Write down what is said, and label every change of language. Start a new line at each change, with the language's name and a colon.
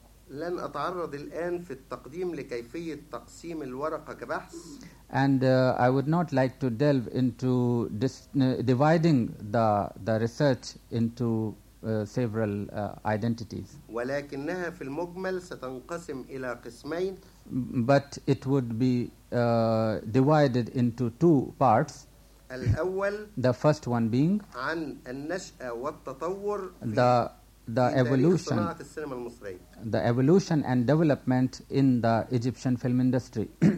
Arabic: لن أتعرض الآن في التقديم لكيفية تقسيم الورقة كبحث.
English: And I would not like to delve into dividing the research into several identities.
Arabic: ولكنها في المجمل ستنقسم إلى قسمين.
English: But it would be divided into two parts.
Arabic: الأول.
English: The first one being.
Arabic: عن النشأة والتطور.
English: The evolution and development in the Egyptian film industry.